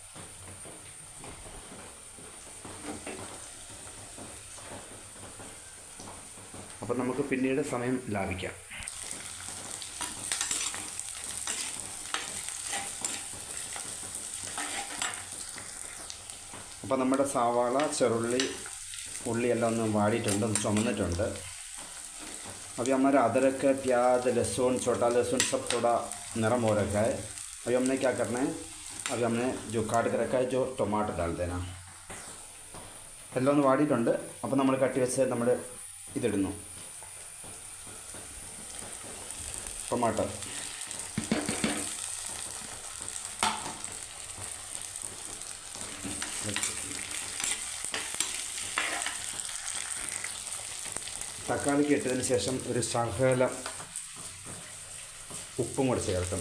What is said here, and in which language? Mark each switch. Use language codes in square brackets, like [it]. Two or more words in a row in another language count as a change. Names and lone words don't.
[ml] അപ്പം നമുക്ക് പിന്നീട് സമയം ലാഭിക്കാം. അപ്പോൾ നമ്മുടെ സവാള, ചെറുള്ളി, ഉള്ളിയെല്ലാം ഒന്ന് വാടിയിട്ടുണ്ട്, ഒന്ന് ചുമന്നിട്ടുണ്ട്. [hi] अभी हमारा अदरक, प्याज, लहसुन, छोटा लहसुन सब थोड़ा नरम हो रखा है. अभी हमने क्या करना है, अभी हमने जो काट के रखा है जो टमाटर डाल देना. [ml] എല്ലാം ഒന്ന് വാടിയിട്ടുണ്ട്. അപ്പോൾ നമ്മൾ കട്ടി വെച്ച് നമ്മൾ ഇതിടുന്നു. ടൊമാറ്റോ തക്കാളിക്ക് ഇട്ടതിന് ശേഷം ഒരു ശകലം ഉപ്പും കൂടെ ചേർക്കണം.